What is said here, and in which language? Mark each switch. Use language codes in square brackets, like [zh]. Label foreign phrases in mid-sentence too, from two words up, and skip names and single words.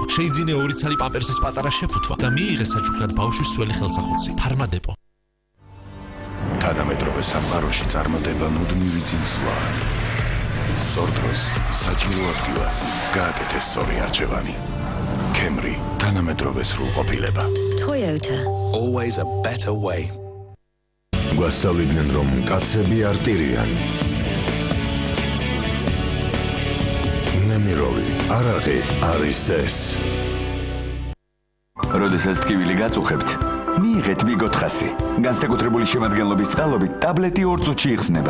[ka] შეიძინე 2 ცალი პამპერსის პატარა შეფუთვა და მიიღე საჩუქრად ბავშვის სველი ხელსახოცი. ფარმადეპო. თანამედროვე სამყაროში წარმოდება მუდმივი წინსვლა. სწორ დროს საჭირო ადგილას გააკეთეს სწორი არჩევანი. Camry, თანამედროვე სრულყოფილება. Toyota. [en] Always a better way. [ka] გვასწავლიდნენ, რომ კაცები არ ტირიან. ნემიროვი, არაღი არის ეს. როდესაც ტკივილი გაწუხებთ, მიიღეთ Migo 400. განსაკუთრებული შემადგენლობის წყალობით ტაბლეტი 2 წუთში იხსნება.